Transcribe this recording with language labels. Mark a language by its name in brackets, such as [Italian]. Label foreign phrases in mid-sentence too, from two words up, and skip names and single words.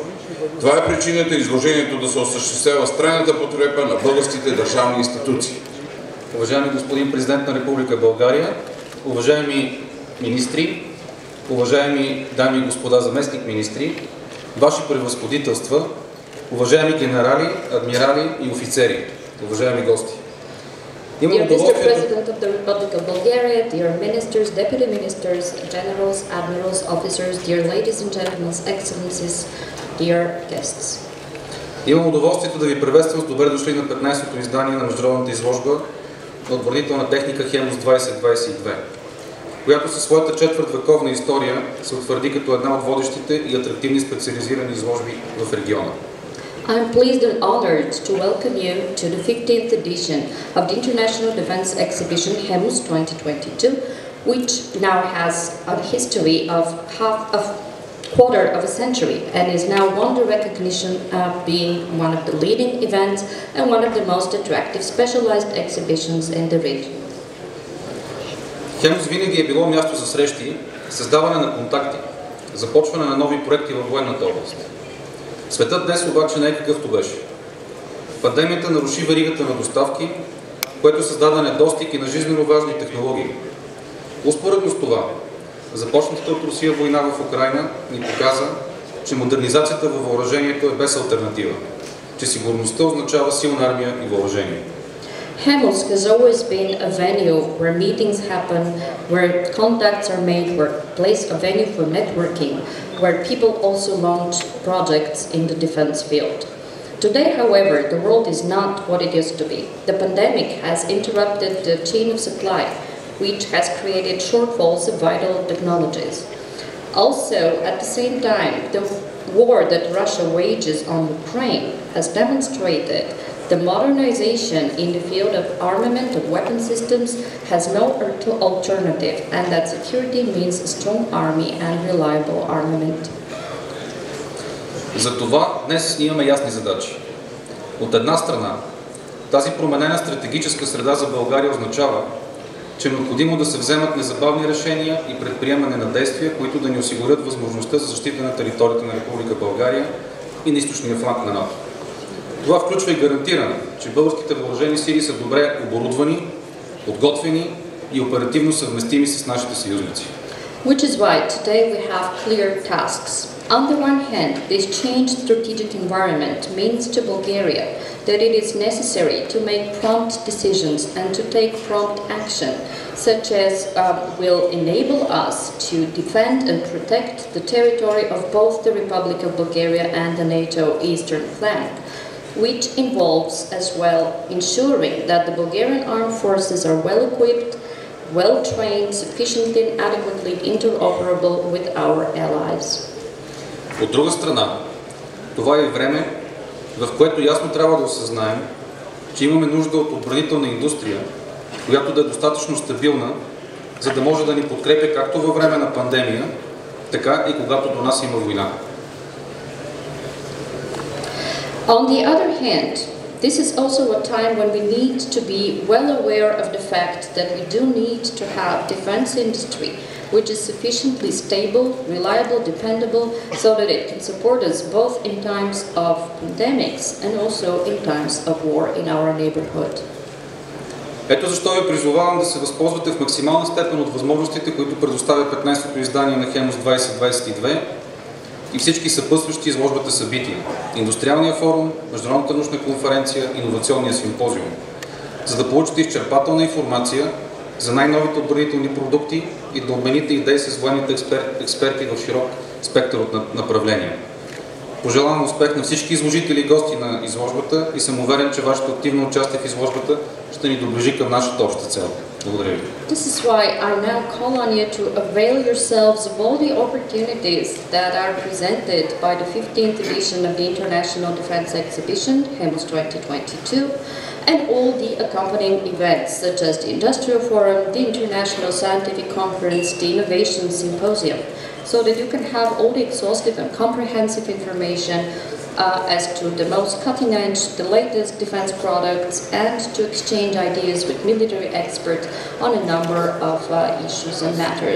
[Bulgarian] Това е причината изложението да се осъществява с трайната подкрепа на българските държавни институции. Уважаеми господин президент на Република България, уважаеми министри, уважаеми дами и господа заместник министри, ваши превъзходителства, уважаеми генерали, адмирали и офицери, уважаеми гости. [English] Dear Mr. President of the Republic of Bulgaria, dear ministers, deputy ministers, generals, admirals, officers, dear ladies and gentlemen, excellencies, dear guests. [Bulgarian] Имам удоволствието да ви приветствам с добре дошли на 15-то издание на Международната изложба на отбранителна техника Хемус 2022, която със своята четвъртвековна история се утвърди като една от водещите и атрактивни специализирани изложби в региона. [English] I am pleased and honored to welcome you to the 15th edition of the International Defense Exhibition Hemus 2022, which now has a history of quarter of a century and is now won the recognition of being one of the leading events and one of the most attractive specialized exhibitions in the region. [Bulgarian] Хемус винаги е било място за срещи, създаване на контакти, започване на нови проекти във военната област. Светът днес обаче не е какъвто беше. Пандемията наруши веригата на доставки, което създаде недостиг и на жизненно важни технологии. Успоредно с това, започнатата от Русия война в Украйна ни показа, че модернизацията във въоръжението е без алтернатива, че сигурността означава силна армия и въоръжение. [English] Hemus has always been a venue where meetings happen, where contacts are made, where a venue for networking, where people also launch projects in the defense field. Today, however, the world is not what it used to be. The pandemic has interrupted the chain of supply, which has created shortfalls of vital technologies. Also, at the same time, the war that Russia wages on Ukraine has demonstrated the modernization in the field of armament of weapon systems has no alternative, and that security means a strong army and reliable armament. [Bulgarian] Затова днес имаме ясни задачи. От една страна, тази променена стратегическа среда за България означава, че е необходимо да се вземат незабавни решения и предприемане на действия, които да ни осигурят възможността за защита на територията на Република България и на източния фланг на НАТО. Това включва и гарантиране, че българските въоръжени сили са добре оборудвани, подготвени и оперативно съвместими с нашите съюзници. [English] Which is why today we have clear tasks. On the one hand, this changed strategic environment means to Bulgaria that it is necessary to make prompt decisions and to take prompt action, such as will enable us to defend and protect the territory of both the Republic of Bulgaria and the NATO eastern flank, which involves as well ensuring that the Bulgarian armed forces are well equipped, well trained, sufficiently and adequately interoperable with our allies. [Bulgarian] От друга страна, това е време, в което ясно трябва да осъзнаем, че имаме нужда от отбранителна индустрия, която да е достатъчно стабилна, за да може да ни подкрепя както във време на пандемия, така и когато до нас има война. [English] On the other hand, This is also a time when we need to be well aware of the fact that we do need to have defense industry which is sufficiently stable, reliable, dependable, so that it can support us both in times of pandemics and also in times of war in our neighborhood. [Bulgarian] Ето защо ви призовавам да се възползвате в максимална степен от възможностите, които предоставя 15-то издание на Хемус 2022 и всички съпътстващи изложбата събития. Индустриалния форум, Международната научна конференция, Иновационния симпозиум. За да получите изчерпателна информация за най-новите отбранителни продукти и да обмените идеи с военните експерти в широк спектър от направления. Пожелавам успех на всички изложители и гости на изложбата и съм уверен, че вашето активно участие в изложбата ще ни доближи към нашата обща цел. Благодаря ви. [English] This is why I now call on you to avail yourselves of all the opportunities that are presented by the 15th edition of the International Defense Exhibition, Hemus 2022, and all the accompanying events such as the Industrial Forum, the International Scientific Conference, the Innovation Symposium, so that you can have all the exhaustive and comprehensive information as to the most cutting edge, the latest defense products, and to exchange ideas with military experts on a number of issues and matters.